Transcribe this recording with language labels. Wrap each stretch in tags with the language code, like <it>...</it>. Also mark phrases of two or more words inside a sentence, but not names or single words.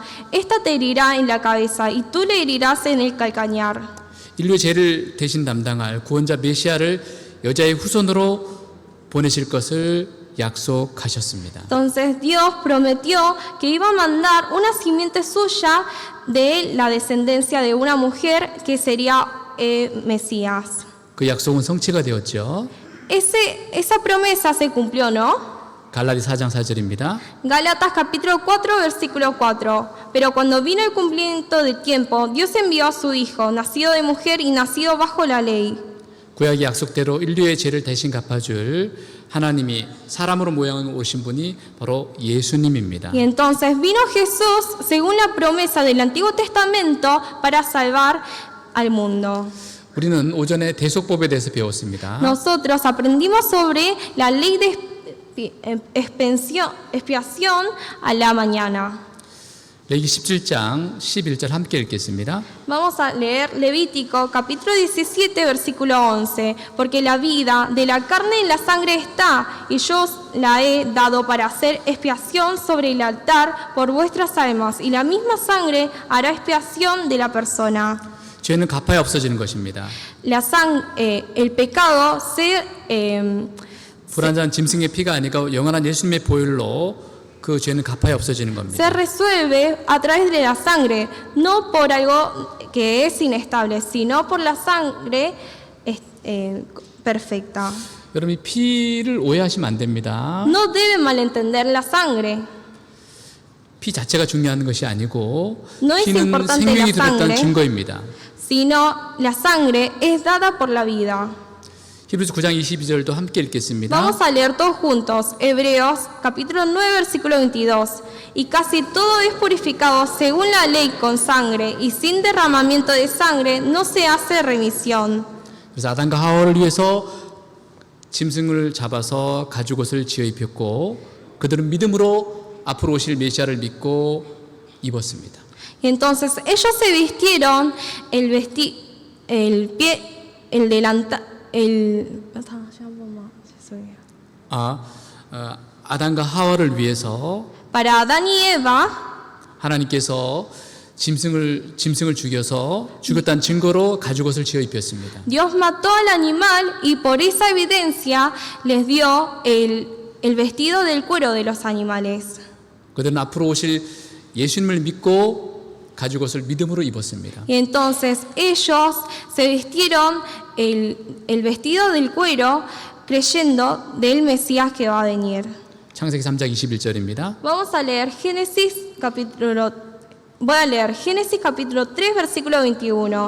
<es>Esta te herirá en la cabeza y tú le herirás en el calcañar.</es> <ko>인류의 죄를 대신 담당할 구원자 메시아를 여자의 후손으로 보내실 것을 약속하셨습니다.</ko> <es>Entonces Dios prometió que iba a mandar una simiente suya de la descendencia de una mujer que sería Mesías.</es> <ko>그 약속은 성취가 되었죠.</ko> <es>Esa promesa se cumplió, ¿no?</es> <ko>갈라디 4장 4절입니다.</ko> <es>Gálatas capítulo 4 versículo 4. Pero cuando vino el cumplimiento del tiempo, Dios envió a su Hijo, nacido de mujer y nacido bajo la ley.</es> <ko>구약의 약속대로 인류의 죄를 대신 갚아줄 하나님이 사람으로 모양을 오신 분이 바로 예수님입니다.</ko> <es>Y entonces vino Jesús según la promesa del Antiguo Testamento para salvar al mundo.</es> <ko>우리는 오전에 대속법에 대해서 배웠습니다.</ko> <es>Nosotros aprendimos sobre la ley de expiación a la mañana.</es> <ko>레위기 17장 11절 함께 읽겠습니다.</ko> <es>Vamos a leer Levítico capítulo 17 versículo 11. Porque la vida de la carne en la sangre está, y yo la he dado para hacer expiación sobre el altar por vuestras almas, y la misma sangre hará expiación de la persona.</es> <ko>죄는 갚아야 없어지는 것입니다.</ko> <es>El pecado</es> <ko>불완전한 짐승의 피가 아니고 영원한 예수님의 보혈로 그 죄는 갚아야 없어지는 겁니다.</ko> <es>se resuelve a través de la sangre, no por algo que es inestable, sino por la sangre perfecta.</es> <ko>여러분 이 피를 오해하시면 안 됩니다.</ko> <es>No deben malentender la sangre.</es> <ko>피 자체가 중요한 것이 아니고</ko> <es>No es</es> <ko>피는</ko> <es>importante</es> <ko>생명이</ko> <es>la sangre.</es> <ko>들었다는 증거입니다.</ko> <es>Sino la sangre es dada por la vida.</es> <ko>히브리서 9장 22절도 함께 읽겠습니다.</ko> <es>Vamos a leer todos juntos, Hebreos capítulo 9 versículo 22. Y casi todo es purificado según la ley con sangre, y sin derramamiento de sangre no se hace remisión.</es> <ko>그래서 아담과 하와를 위해서 짐승을 잡아서 가죽옷을 지어 입혔고 그들은 믿음으로 앞으로 오실 메시아를 믿고 입었습니다.</ko> <es>Y entonces ellos se vistieron</es> <ko>아담과 하와를 위해서</ko> <es>para Adán y Eva</es> <ko>하나님께서 짐승을 죽여서 죽였다는 증거로 가죽옷을 지어 입혔습니다.</ko> <es>Dios mató al animal y por esa evidencia les dio el vestido del cuero de los animales.</es> <ko>그들은 앞으로 오실 예수님을 믿고 가죽옷을 믿음으로 입었습니다.</ko> <es>Y entonces ellos se vistieron el vestido del cuero creyendo del Mesías que va a venir.</es> <ko>창세기 3장 21절입니다.</ko> <es>Vamos a leer Voy a leer Génesis capítulo 3 versículo 21.</es>